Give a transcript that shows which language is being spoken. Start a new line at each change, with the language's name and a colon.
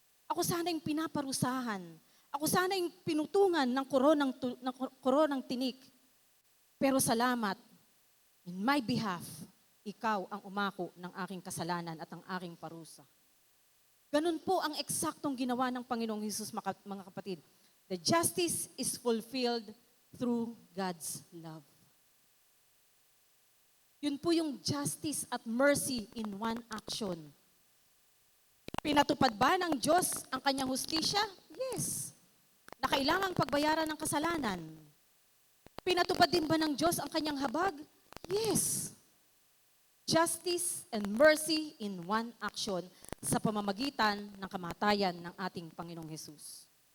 Filipino: Ako sana yung pinaparusahan. Ako sana yung pinutungan ng koronang tinik. Pero salamat,
English: in my behalf,
Filipino: ikaw ang umako ng aking kasalanan at ang aking parusa. Ganun po ang eksaktong ginawa ng Panginoong Hesus, mga kapatid.
English: The justice is fulfilled through God's love.
Filipino: Yun po yung
English: justice at mercy in one action.
Filipino: Pinatupad ba ng Diyos ang kanyang hustisya? Yes. Na kailangang pagbayaran ng kasalanan. Pinatupad din ba ng Diyos ang kanyang habag? Yes.
English: Justice and mercy in one action
Filipino: sa pamamagitan ng kamatayan ng ating Panginoong Hesus.